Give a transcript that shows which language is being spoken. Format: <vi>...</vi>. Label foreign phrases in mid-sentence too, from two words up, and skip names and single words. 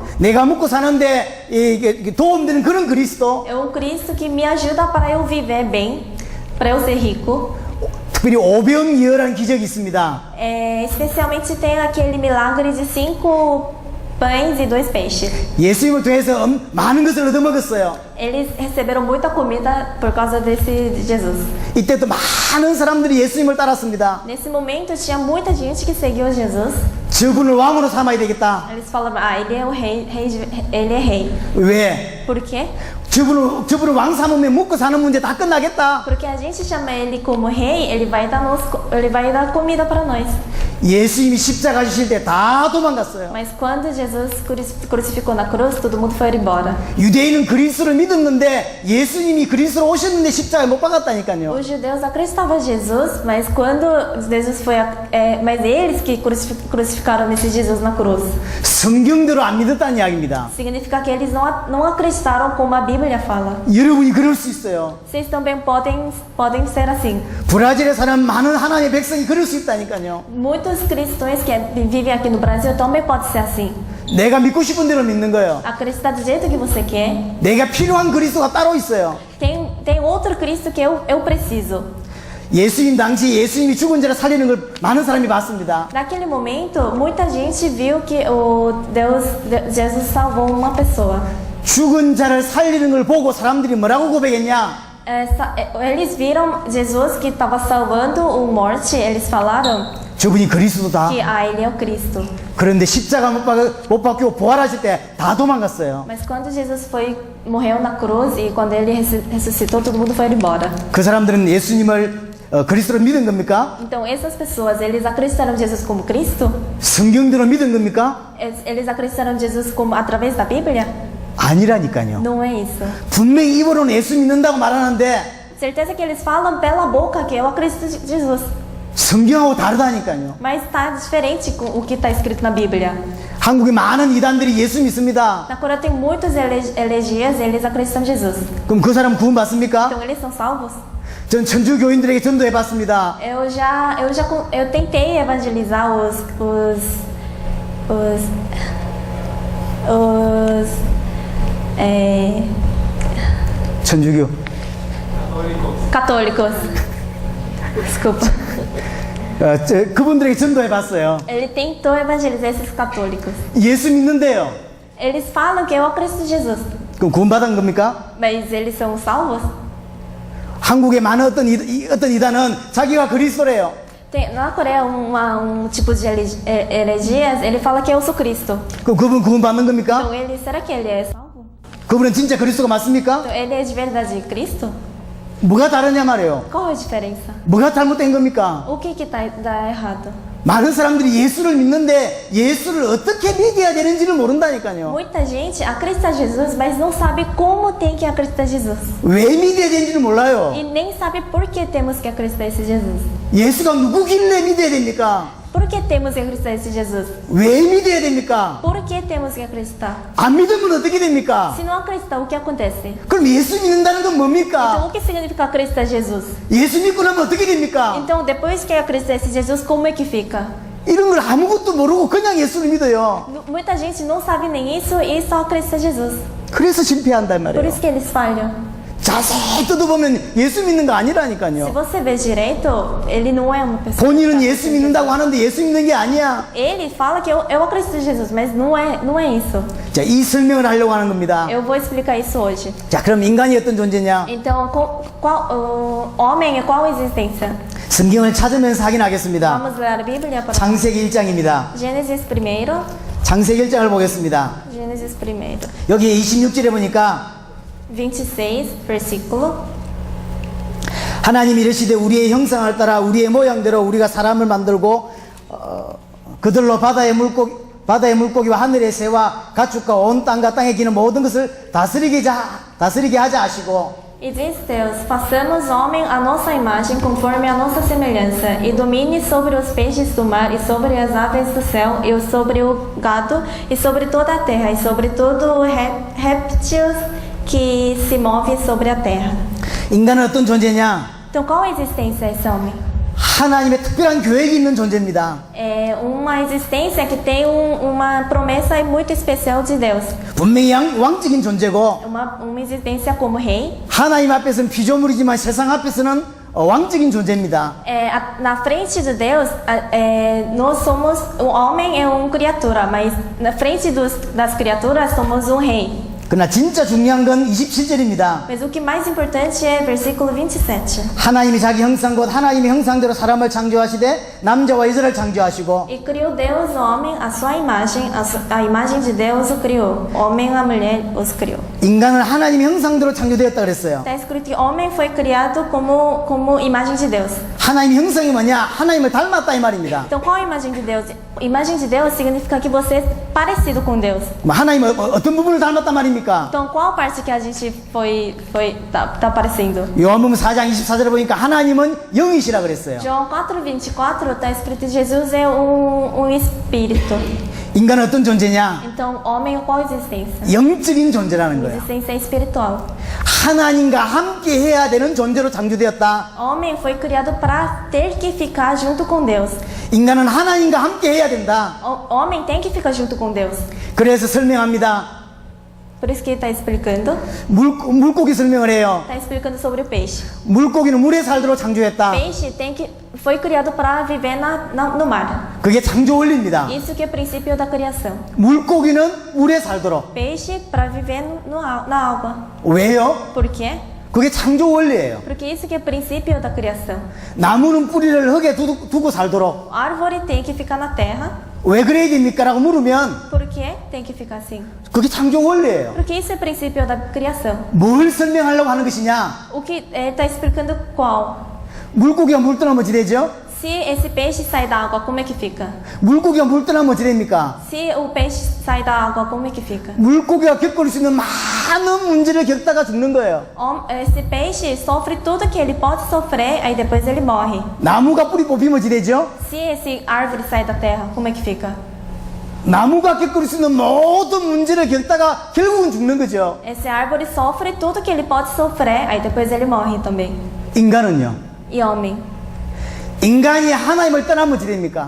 <ko>내가 먹고 사는데 이게 도움되는 그런 그리스도.</ko> <pt>É Cristo que me ajuda para eu viver bem, para eu ser rico.</pt> <ko>특별히 오병이어라는 기적이 있습니다.</ko> <pt>Especialmente tem aquele milagre de 5 pães e 2 peixes.</pt> <ko>예수님을 통해서 많은 것을 얻어먹었어요.</ko> <pt>Eles receberam muita comida por causa de Jesus.</pt> <ko>이때 또 많은 사람들이 예수님을 따랐습니다.</ko> <pt>Nesse momento tinha muita gente que seguiu Jesus.</pt> <ko>저분을 왕으로 삼아야 되겠다.</ko> <pt>Eles falavam, ele é o ele é rei.</pt> <ko>왜?</ko> <pt>Por quê?</pt> <ko>저분을 왕 삼으면 먹고 사는 문제 다 끝나겠다.</ko> <pt>Porque a gente chama ele como rei, ele vai dar comida para nós.</pt> <ko>예수님이 십자가 지실 때 다 도망갔어요.</ko> <pt>Mas quando Jesus crucificou na cruz, todo mundo foi embora.</pt> <ko>유대인은 그리스도를 믿었는데 예수님이 그리스도로 오셨는데 십자가에 못 박았다니까요.</ko> <pt>Os judeus acreditavam em Jesus, mas quando Jesus foi, mas eles que crucificaram esse Jesus na cruz.</pt> <ko>성경대로 안 믿었다는 이야기입니다.</ko> <pt>Significa que eles não acreditaram como a Bíblia fala.</pt> <ko>여러분이 그럴 수 있어요.</ko> <pt>Vocês também podem ser assim.</pt> <ko>브라질에 사는 많은 하나님의 백성이 그럴 수 있다니까요.</ko> <pt>Muitos cristãos que vivem aqui no Brasil também pode ser assim.</pt> <ko>내가 믿고 싶은 대로 믿는 거예요.</ko> <pt>Acreditar do jeito que você quer.</pt> <ko>내가 필요한 그리스도가 따로 있어요.</ko> <pt>Tem outro Cristo que eu preciso.</pt> <ko>예수님 당시 예수님이 죽은 자를 살리는 걸 많은 사람이 봤습니다.</ko> <pt>Naquele momento, muita gente viu que Jesus salvou uma pessoa.</pt> <ko>죽은 자를 살리는 걸 보고 사람들이 뭐라고 고백했냐?</ko> <pt>Eles viram Jesus que estava salvando o morte, eles falaram</pt> <ko>저분이 그리스도다.</ko> <pt>que ele é o Cristo.</pt> <ko>그런데 십자가 못 박히고 부활하실 때 다 도망갔어요.</ko> <pt>Mas quando Jesus morreu na cruz e quando ele ressuscitou, todo mundo foi embora.</pt> <ko>그 사람들은 예수님을 그리스도로 믿은 겁니까?</ko> <pt>Então essas pessoas, eles acreditaram em Jesus como Cristo?</pt> <ko>성경대로 믿은 겁니까?</ko> <pt>Eles acreditaram em Jesus como através da Bíblia?</pt> <ko>아니라니까요.</ko> <pt>Não é isso.</pt> <ko>분명히 입으로는 예수 믿는다고 말하는데</ko> <pt>Certeza que eles falam pela boca que eu acredito em Jesus.</pt> <ko>성경하고 다르다니까요.</ko> <pt>Mas está diferente com o que está escrito na Bíblia.</pt> <ko>한국에 많은 이단들이 예수 믿습니다.</ko> <pt>Na Coreia tem muitos elegias, eles acreditam em Jesus.</pt> <ko>그럼 그 사람 구원 받습니까?</ko> <pt>Então eles são salvos.</pt> <ko>전 천주 교인들에게 전도해 봤습니다.</ko> <pt>Eu tentei evangelizar</pt> <ko>천주교.</ko> <pt>católicos. Desculpa.</pt> <ko>그분들에게 전도해 봤어요.</ko> <pt>Ele tentou evangelizar esses católicos.</pt> <ko>예수 믿는데요.</ko> <pt>Eles falam que eu acredito em Jesus.</pt> <ko>그럼 구원 받은 겁니까?</ko> <pt>Mas eles são salvos?</pt> <ko>한국에 많은 어떤 이단은 자기가 그리스도래요.</ko> <pt>Na Coreia, tipo de heresias, ele fala que eu sou Cristo.</pt> <ko>그럼 그분 구원 받는 겁니까?</ko> <pt>Então, será que ele é salvo?</pt> <ko>그분은 진짜 그리스도가 맞습니까?</ko> <pt>Então, ele é de verdade Cristo?</pt> <ko>뭐가 다르냐 말이에요.</ko> <pt>Qual é a diferença?</pt> <ko>뭐가 잘못된 겁니까?</ko> <pt>O que tá errado?</pt> <ko>많은 사람들이 예수를 믿는데 예수를 어떻게 믿어야 되는지를 모른다니까요.</ko> <pt>Muita gente acredita em Jesus, mas não sabe como tem que acreditar em Jesus.</pt> <ko>왜 믿어야 되는지를 몰라요.</ko> <pt>E nem sabe por que temos que acreditar em Jesus.</pt> <ko>예수가 누구길래 믿어야 됩니까?</ko> <pt>Por que temos que acreditar em Jesus?</pt> <ko>왜 믿어야 됩니까?</ko> <pt>Por que temos que acreditar?</pt> <ko>안 믿으면 어떻게 됩니까?</ko> <pt>Se não acreditar, o que acontece?</pt> <ko>그럼 예수 믿는다는 건</ko> <pt>Então,</pt> <ko>뭡니까?</ko> <pt>o que significa acreditar em Jesus?</pt> <ko>예수 믿고 나면 어떻게 됩니까?</ko> <pt>Então, depois que acreditar em Jesus, como é que fica?</pt> <ko>이런 걸 아무것도 모르고 그냥 예수를 믿어요.</ko> <pt>Muita gente não sabe nem isso e só acredita em Jesus.</pt> <ko>그래서 실패한단</ko> <pt>Por</pt> <ko>말이에요.</ko> <pt>isso que eles falham.</pt> <ko>자세히 뜯어보면 예수 믿는 거</ko> <pt>Se</pt> <ko>아니라니까요.</ko> <pt>você ver direito, ele não é uma pessoa.</pt> <ko>본인은 예수 믿는다고 하는데 예수 믿는 게 아니야.</ko> <pt>Ele fala que eu acredito em Jesus, mas não é isso.</pt> <ko>자, 이 설명을 하려고 하는 겁니다.</ko> <pt>Eu vou explicar isso hoje.</pt> <ko>자, 그럼 인간이 어떤 존재냐?</ko> <pt>Então, o homem é qual existência?</pt> <ko>성경을 찾으면서 확인하겠습니다.</ko> <pt>Vamos ler a Bíblia para</pt> <ko>창세기 1장입니다.</ko> <pt>Gênesis 1.</pt> <ko>창세기 1장을 보겠습니다.</ko> <pt>Gênesis 1.</pt> <ko>여기 26절에 보니까</ko> <pt>26, versículo.</pt> <ko>하나님이 이르시되 우리의 형상을 따라 우리의 모양대로 우리가 사람을 만들고 그들로 바다의 물고기와 하늘의 새와 가축과 온 땅과 땅에 기는 모든 것을 다스리게 하자 하시고</ko> <pt>E diz Deus: façamos homem à nossa imagem, conforme a nossa semelhança, e domine sobre os peixes do mar, e sobre as aves do céu, e sobre o gado, e sobre toda a terra, e sobre todo o réptil que se move sobre a terra.</pt> <ko>인간은 어떤 존재냐?</ko> <pt>Então, qual a existência é esse homem?</pt> <ko>하나님의 특별한 계획이 있는 존재입니다.</ko> <pt>É uma existência que tem uma promessa muito especial de Deus.</pt> <ko>분명히 왕적인 존재고</ko> <pt>Uma existência como rei.</pt> <ko>하나님 앞에서는 피조물이지만 세상 앞에서는 왕적인 존재입니다.</ko> <pt>Na frente de Deus, nós somos... O homem é uma criatura, mas na frente das criaturas somos um rei.</pt> <ko>그러나 진짜 중요한 건 27절입니다.</ko> <pt>Mas o que mais importante é versículo 27.</pt> <ko>하나님이 자기 형상 곧 하나님의 형상대로 사람을 창조하시되 남자와 여자를 창조하시고</ko> <pt>E criou Deus o homem, a sua imagem, a imagem de Deus o criou. Homem e a mulher os criou.</pt> <ko>인간은 하나님의 형상대로 창조되었다 그랬어요.</ko> <pt>Está escrito que homem foi criado como imagem de Deus.</pt> <ko>하나님의 형상이 뭐냐? 하나님을 닮았다 이 말입니다.</ko> <pt>Então qual a imagem de Deus? Imagem de Deus significa que você é parecido com Deus.</pt> <ko>하나님 어떤 부분을 닮았단 말입니까?</ko> <pt>Então qual parte que a gente tá parecendo?</pt> <ko>요한복음 4장 24절에 보니까 하나님은 영이시라 그랬어요.</ko> <pt>João 4:24 está escrito que Jesus é espírito.</pt> <ko>인간은 어떤 존재냐?</ko> <pt>Então homem qual existência?</pt> <ko>영적인 존재라는 거예요.</ko> <pt>Existência espiritual.</pt> <ko>하나님과 함께 해야 되는 존재로 창조되었다.</ko> <pt>Homem foi criado para ter que ficar junto com Deus.</pt> <ko>인간은 하나님과 함께 해야 된다.</ko> <pt>Homem tem que ficar junto com Deus.</pt> <ko>그래서 설명합니다.</ko> <pt>Por isso que ele está explicando.</pt> <ko>물고기 설명을 해요.</ko> <pt>Está explicando sobre o peixe.</pt> <ko>물고기는 물에 살도록 창조했다.</ko> <pt>Peixe foi criado para viver no mar.</pt> <ko>그게 창조 원리입니다.</ko> <pt>Isso que é o princípio da criação.</pt> <ko>물고기는 물에 살도록.</ko> <pt>Peixe para viver na água.</pt> <ko>왜요?</ko> <pt>Por quê?</pt> <ko>그게 창조 원리예요.</ko> <pt>Porque isso que é o princípio da criação.</pt> <ko>나무는 뿌리를 흙에 두고 살도록.</ko> <pt>Árvore tem que ficar na terra.</pt> <ko>왜 그래야 됩니까? 라고 물으면</ko> <pt>Por que tem que ficar assim?</pt> <ko>그게 창조 원리예요.</ko> <pt>Porque isso é o princípio da criação.</pt> <ko>뭘 설명하려고 하는 것이냐?</ko> <pt>O que ele está explicando qual?</pt> <ko>물고기가 물 떠나면 어찌 되죠?</ko> <pt>Se esse peixe sai da água, como é que fica?</pt> <ko>물고기가 물 떠나면 어찌 됩니까?</ko> <pt>Se o peixe sai da água, como é que fica?</pt> <ko>물고기가 겪을 수 있는 많은 문제를 겪다가 죽는 거예요.</ko> <pt>Esse peixe sofre tudo que ele pode sofrer, aí depois ele morre.</pt> <ko>나무가 뿌리 뽑히면 어찌 되죠?</ko> <pt>Se esse árvore sai da terra, como é que fica?</pt> <ko>나무가 겪을 수 있는 모든 문제를 겪다가 결국은 죽는 거죠.</ko> <pt>Esse árvore sofre tudo que ele pode sofrer, aí depois ele morre também.</pt> <ko>인간은요?</ko> <pt>E homem?</pt> <ko>인간이 하나님을 떠나면 어찌 됩니까?</ko>